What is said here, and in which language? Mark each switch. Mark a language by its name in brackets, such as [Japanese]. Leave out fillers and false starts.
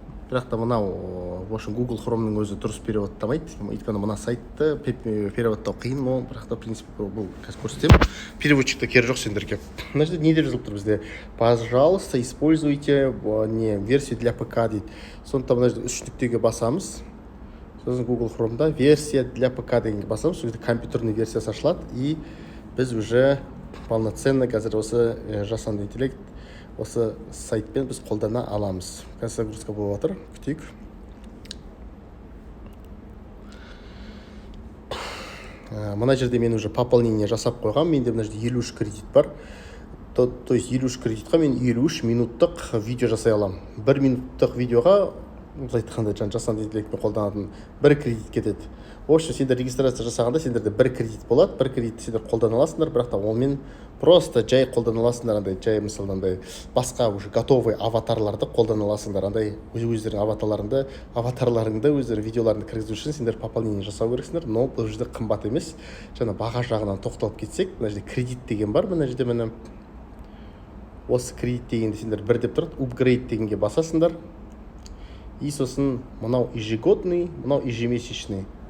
[Kazakh] Бірақ та мынау, [Russian] в общем, [Kazakh] Google Chrome'ның өзі дұрыс переводтамайды. Өйткені мына сайтты переводтау қиын, но бірақ та, [Russian] в принципе, [Kazakh] бұл қазір көрсетемін. Переводчикта керегі жоқ сендерге. Мына жерде не деп жазылып тұр бізде? [Russian] Пожалуйста, используйте версию для ПК [Kazakh] дейді. Сондықтан мына жерде үш нүктеге басамыз. Сосын Google Chrome'да версия для ПК дегенге басамыз. Сол жерде компьютерный версиясы ашылады, и біз уже полноценно қазір осы жасанды интеллект осы сайтпен біз қолдана аламыз. Қазір загрузка болып жатыр, күтейік. Мына жерде мен уже пополнение жасап қойғам. Менде мына жерде 53 кредит бар. То есть 53 кредитқа мен 53 минуттық видео жасай алам. 1 минуттық видеоға, айтқанда жасанды интеллектпен қолданатын 1 кредит кетеді. [Russian] В общем, [Kazakh] сендер регистрация жасағанда сендерде бір кредит болады, бір кредитті сендер қолдана аласыңдар, бірақ та онымен просто жай қолдана аласыңдар, андай жай мысалы андай басқа [Russian] уже готовый [Kazakh] аватарларды қолдана аласыңдар. Андай өздерің аватарларыңды өздерің видеоларыңды кіргізу үшін сендер пополнение жасау керексіңдер, но бұл жерде қымбат емес. Жаңа баға жағынан тоқталып кетсек, мына жерде кредит деген бар, мына жерде міне осы кредит дегенде сендер бір деп тұрады, upgrade дегенге басасыңдар. И сосын мынау ежегодный, мынау ежемесячный.